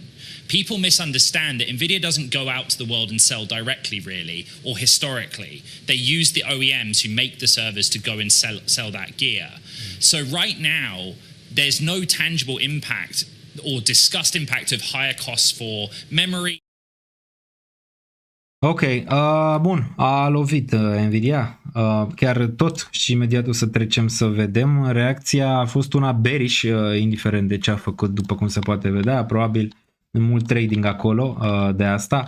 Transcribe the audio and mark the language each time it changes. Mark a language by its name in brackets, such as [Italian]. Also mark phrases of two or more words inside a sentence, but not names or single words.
[English] People misunderstand that NVIDIA doesn't go out to the world and sell directly, really, or historically. They use the OEMs who make the servers to go and sell that gear. So right now, there's no tangible impact or discussed impact of higher costs for memory. [Romanian] Ok, bun, a lovit Nvidia, chiar tot și imediat o să trecem să vedem. Reacția a fost una bearish, indiferent de ce a făcut, după cum se poate vedea, probabil mult trading acolo de asta.